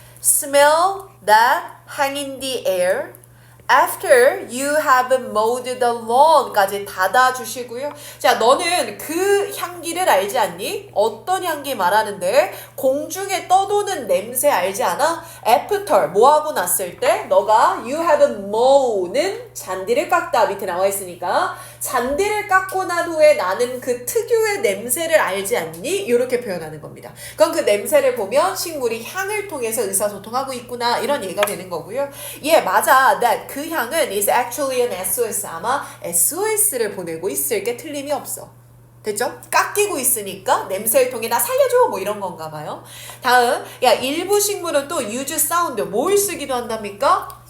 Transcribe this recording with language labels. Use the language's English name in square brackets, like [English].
[English] Smell that hang in the air after you have mowed the lawn까지 [Korean] 닫아주시고요. 자, 너는 그 향기를 알지 않니? 어떤 향기 말하는데? 공중에 떠도는 냄새 알지 않아? [English] After, [Korean] 뭐하고 났을 때? 너가 [English] you have mow [Korean] 는 잔디를 깎다 밑에 나와 있으니까 잔디를 깎고 난 후에 나는 그 특유의 냄새를 알지 않니? 이렇게 표현하는 겁니다. 그럼 그 냄새를 보면 식물이 향을 통해서 의사소통하고 있구나 이런 얘기가 되는 거고요. 예, 맞아. [English] That [Korean] 그 향은 [English] is actually an SOS. [Korean] 아마 SOS를 보내고 있을 게 틀림이 없어. 됐죠? 깎이고 있으니까 냄새를 통해 나 살려줘 뭐 이런 건가 봐요. 다음, 야 일부 식물은 또 [English] use sound [Korean] 뭘 쓰기도 한답니까?